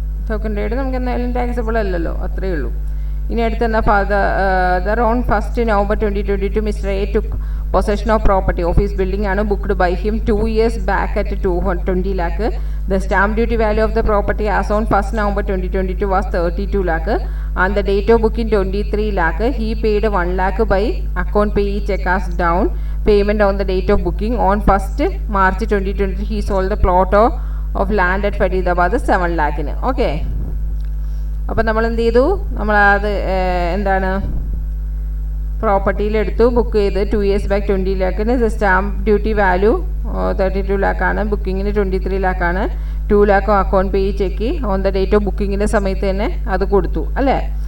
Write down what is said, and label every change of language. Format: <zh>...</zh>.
<ml>Token trade നമുക്ക് എന്തായാലും taxable അല്ലല്ലോ, അത്രയേ ഉള്ളൂ. ഇനി അടുത്ത് എന്താ, father on 1st November 2022</ml> <en>Mister A took possession of property. Office building ആണ് booked by him 2 years back at 20 lakh. The stamp duty value of the property as on 1st November 2022 was 32 lakh and the date of booking 23 lakh. He paid 1 lakh by account payee check as down payment on the date of booking. On 1st March 2023 he sold the plot of land at Faridabad 7 lakh.</en> <ml>Okay, അപ്പം നമ്മൾ എന്ത് ചെയ്തു, നമ്മളത് എന്താണ് പ്രോപ്പർട്ടിയിലെടുത്തു, book ചെയ്ത് 2 years back 20 lakh. Stamp duty value 32 lakh ആണ്, ബുക്കിങ്ങിന് 23 lakh ആണ്. 2 lakh account pay check on the date of ബുക്കിങ്ങിൻ്റെ സമയത്ത് തന്നെ അത് കൊടുത്തു അല്ലേ.</ml>